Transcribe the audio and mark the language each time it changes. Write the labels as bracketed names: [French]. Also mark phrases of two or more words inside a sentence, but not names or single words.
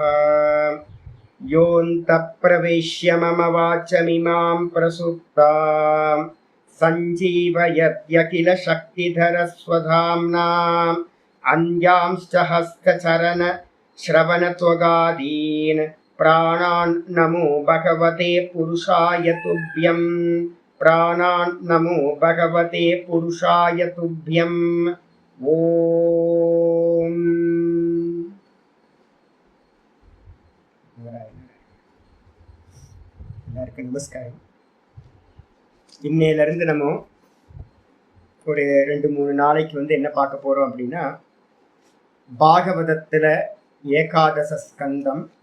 [Sanskrit] योऽन्तः प्रवेश्य मम वाचमिमां प्रसुप्तां सञ्जीवयत्यखिल शक्तिधरस्वधाम्ना अन्यांश्च हस्तचरण श्रवणत्वगादीन् प्राणान् नमो भगवते पुरुषाय तुभ्यं। प्राणान् नमो भगवते पुरुषाय तुभ्यम्। [Tamil] ओम எல்லாருக்கும் நமஸ்காரம். இன்னையிலிருந்து நம்ம ஒரு 2-3 நாளைக்கு என்ன பார்க்க போறோம் அப்படின்னா, பாகவதத்துல ஏகாதச ஸ்கந்தம்.